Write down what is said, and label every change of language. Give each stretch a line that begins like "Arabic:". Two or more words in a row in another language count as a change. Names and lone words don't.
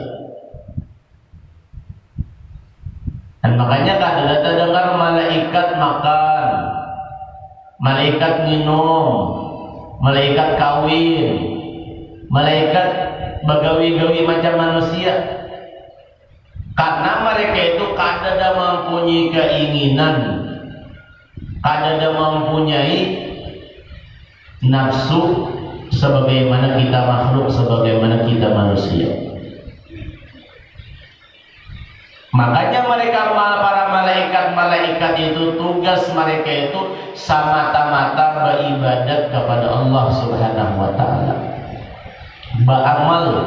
Indonesian: Dan makanya kada dengar malaikat makan, malaikat minum, malaikat kawin, malaikat bagawi-gawi macam manusia. Karena mereka itu kada mempunyai keinginan, kada mempunyai nafsu sebagaimana kita makhluk, sebagaimana kita manusia. Makanya mereka, para malaikat itu, tugas mereka itu semata-mata beribadat kepada Allah
Arabic: سبحانه وتعالى,
Indonesian: beramal.